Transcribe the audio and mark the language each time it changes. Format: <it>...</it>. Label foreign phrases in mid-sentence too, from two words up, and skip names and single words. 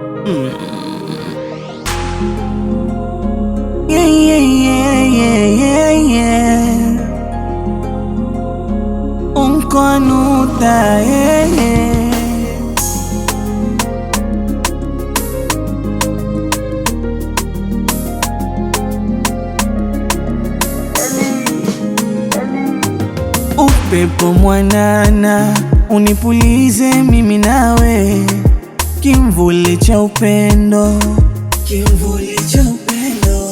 <en>Yeah, yeah, yeah, yeah, yeah, yeah. Unkonuta, yeah, yeah.</en> <sw>Upepo mwanana unipulize mimi nawe, kimvuli cha upendo, kimvuli cha upendo.</sw>